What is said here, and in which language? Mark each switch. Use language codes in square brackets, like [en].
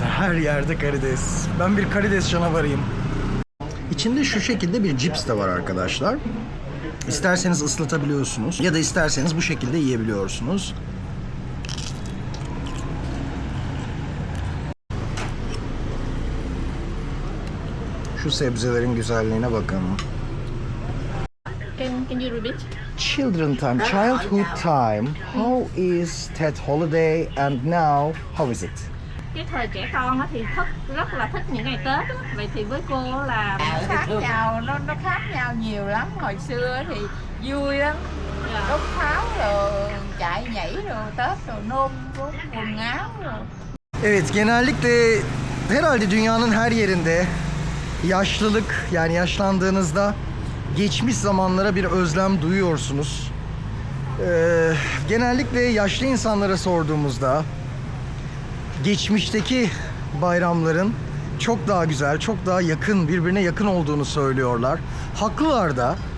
[tr] Her yerde karides. Ben bir karides canavarıyım. İçinde şu şekilde bir cips de var arkadaşlar. İsterseniz ıslatabiliyorsunuz ya da isterseniz bu şekilde yiyebiliyorsunuz. Şu sebzelerin güzelliğine bakın. [en] Can you repeat? Children time, childhood time. How is Tet holiday and now how is it? [vi] Cái thời trẻ con á thì rất là thích những ngày Tết á. Vậy thì với cô là Khác nhau, nó khác nhau nhiều lắm. Hồi xưa thì vui lắm. Đốt pháo rồi chạy nhảy rồi Tết rồi nôn quần áo rồi. [tr] Evet, genellikle herhalde dünyanın her yerinde yaşlılık, yani yaşlandığınızda geçmiş zamanlara bir özlem duyuyorsunuz. Genellikle yaşlı insanlara sorduğumuzda geçmişteki bayramların çok daha güzel, çok daha yakın, birbirine yakın olduğunu söylüyorlar. Haklılar da.